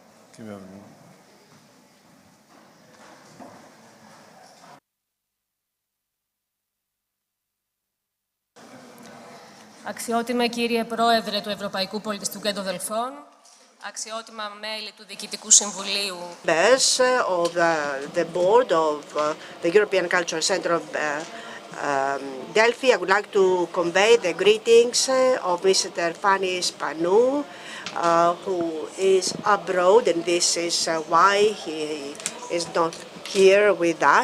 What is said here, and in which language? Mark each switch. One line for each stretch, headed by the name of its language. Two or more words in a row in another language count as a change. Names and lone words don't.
Greek: Αξιότιμε κύριε Πρόεδρε του Ευρωπαϊκού Πολιτιστικού Κέντρου Δελφών, αξιότιμα μέλη του Διοικητικού Συμβουλίου.
English: Members of the board of the European Cultural Center of Delphi, I would like to convey the greetings of Mr. Fani Spanou, who is abroad, and this is why he is not here with us.